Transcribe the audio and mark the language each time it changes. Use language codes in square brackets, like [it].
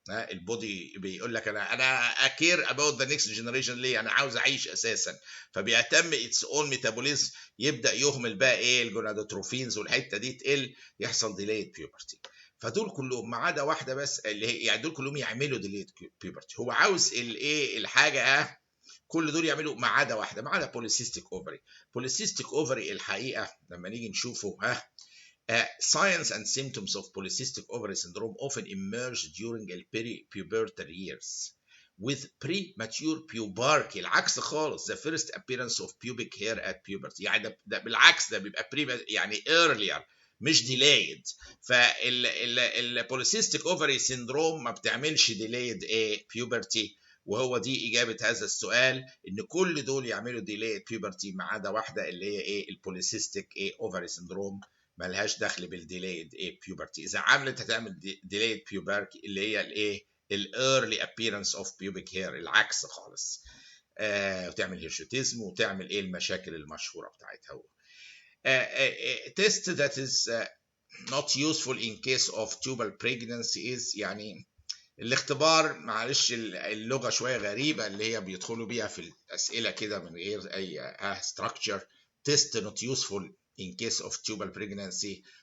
[ar] البودي بيقول لك انا اكير اباوت ذا نيكست جنريشن، ليه؟ انا عاوز اعيش اساسا، فبيهتم اتس اون ميتابوليزم، يبدا يهمل بقى ايه الجونادوتروفينز والحته دي تقل، يحصل ديليد بيوبرتي. فدول كلهم ما عدا واحده بس اللي هي يعني دول كلهم يعملوا ديليد بيوبرتي. هو عاوز الايه الحاجه كل دول يعملوا ما عدا واحده، ما عدا بوليسيستيك اوفري. بوليسيستيك اوفري الحقيقه لما نيجي نشوفه [en] signs and symptoms of polycystic ovary syndrome often emerge during the peri-pubertal years with premature puberty. [ar] العكس خالص، [en] the first appearance of pubic hair at puberty. [ar] يعني ده بالعكس، ده بيبقى يعني earlier مش delayed. فالبوليسيستيك اوفري سيندروم ما بتعملش delayed puberty، وهو دي اجابه هذا السؤال، ان كل دول يعملوا delayed puberty ما عدا واحده اللي هي ايه البوليسيستيك اوفري سيندروم، ملهاش دخل بالديليد بيوبرتي. اذا عملت هتعمل ديليد بيوبرتي اللي هي الايه الايرلي ابييرنس اوف بيوبيك هير، العكس خالص. وتعمل هيرشوتيزم وتعمل ايه المشاكل المشهوره بتاعتها. [en] test that is not useful in case of tubal pregnancy is، [ar] يعني الاختبار، معلش اللغه شويه غريبه اللي هي بيدخلوا بيها في الاسئله كده من غير اي structure. [en] test not useful in case of tubal pregnancy.